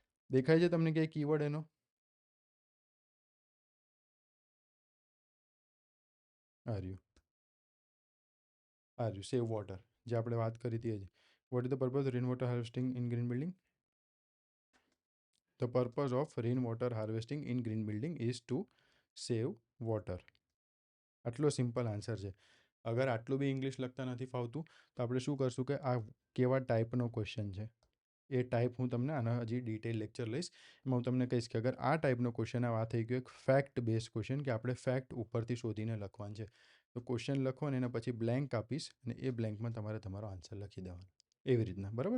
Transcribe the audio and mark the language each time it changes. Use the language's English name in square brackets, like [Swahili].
[Gujarati] દેખાય છે તમને કે કીવર્ડ એનો? આર્યું આર્યું [English] save water, [Gujarati] જે આપણે વાત કરી હતી જ. [English] What is the purpose rain water harvesting in green building? The purpose of rainwater harvesting in green building is to save water. [Gujarati] આટલો સિમ્પલ આન્સર છે. અગર આટલું બી ઇંગ્લિશ લખતા નથી ફાવતું તો આપણે શું કરશું કે આ કેવા ટાઈપનો ક્વેશ્ચન છે એ ટાઈપ હું તમને આના હજી ડિટેલ લેક્ચર લઈશ. એમાં હું તમને કહીશ કે અગર આ ટાઈપનો ક્વેશ્ચન આ થઈ ગયો એક ફેક્ટ બેઝ ક્વેશ્ચન કે આપણે ફેક્ટ ઉપરથી શોધીને લખવાનું છે, તો ક્વેશ્ચન લખો અને એના પછી બ્લેન્ક આપીશ અને એ બ્લેન્કમાં તમારે તમારો આન્સર લખી દેવાનો, એવી રીતના, બરાબર.